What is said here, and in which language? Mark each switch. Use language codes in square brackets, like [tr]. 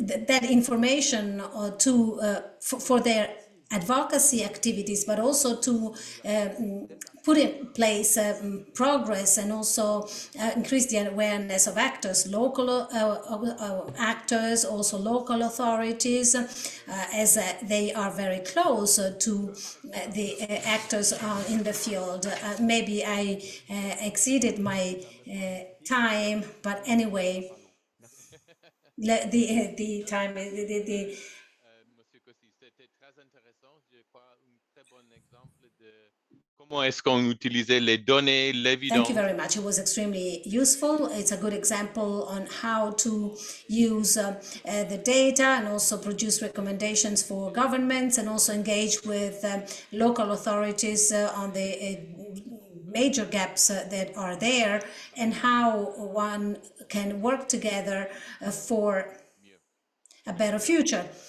[en] that information for their advocacy activities, but also to put in place progress, and also increase the awareness of actors, local actors, also local authorities, as they are very close to the actors in the field. Maybe I exceeded my time, but anyway, the time [fr] Monsieur Cossi, c'était très intéressant. Je crois un très bon exemple de comment est-ce qu'on utilisait les données, l'évidence. [en] Thank you very much. It was extremely useful. It's a good example on how to use the data, and also produce recommendations for governments, and also engage with local authorities on the major gaps that are there, and how one can work together for a better future.